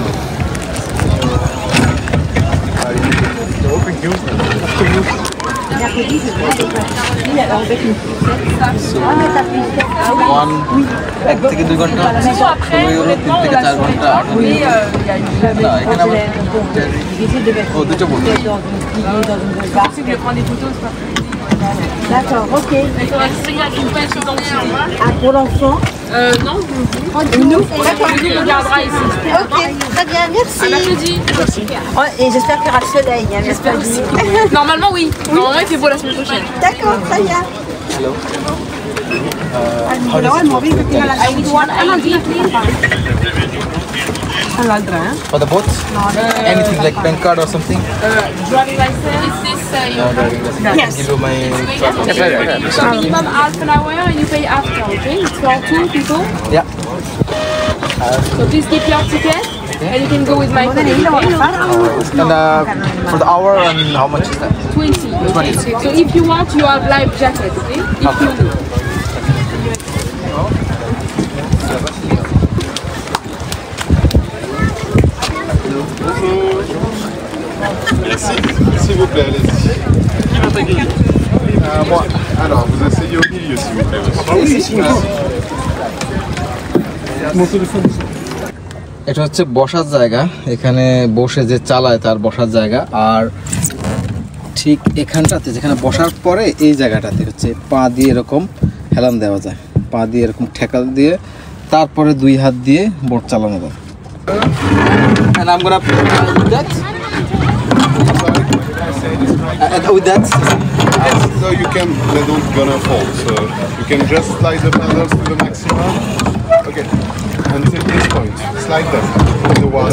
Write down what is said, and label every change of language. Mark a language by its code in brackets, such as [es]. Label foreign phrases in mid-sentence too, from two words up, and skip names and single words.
[bn] এক থেকে 2 ঘন্টা 16 ইউরো, 3 থেকে 4 ঘন্টা 18 ইউরো। এখানে আবার দুটো বোট। [fr] D'accord, ok. Pour l'enfant Non, nous on regardera ici. Ok, très bien, merci. Merci. Et j'espère qu'il y aura le soleil. J'espère aussi. Normalement, oui. Normalement, il fait beau la semaine prochaine. D'accord, très bien. [en] Hello. For the boat? Anything like bank card or something? Driving license. Is this Driving license. Yes. Give you my So minimum half an hour and you pay after, okay? It's for 2 people. Yeah. So please keep your ticket and you can go with my colleague. And for the hour, and how much is that? 20. 20. So if you want, you have life jacket, okay? If you do. [fr] Merci. S'il vous plaît, allez-y. Qui va t'accueillir Moi. Alors, vous asseyez au milieu, s'il vous plaît. [bn] এটা হচ্ছে বসার জায়গা, এখানে বসে যে চালায় তার বসার জায়গা। আর ঠিক এখানটাতে যেখানে বসার পরে এই জায়গাটাতে হচ্ছে পা দিয়ে এরকম হেলান দেওয়া যায়, পা দিয়ে এরকম ঠেকাল দিয়ে তারপরে 2 হাত দিয়ে বোট চালানো যায়। [en] And I'm gonna with that. With that. So you can, they don't gonna fall. So you can just slide the paddles to the maximum. Okay. Until this point. Slide them in the water.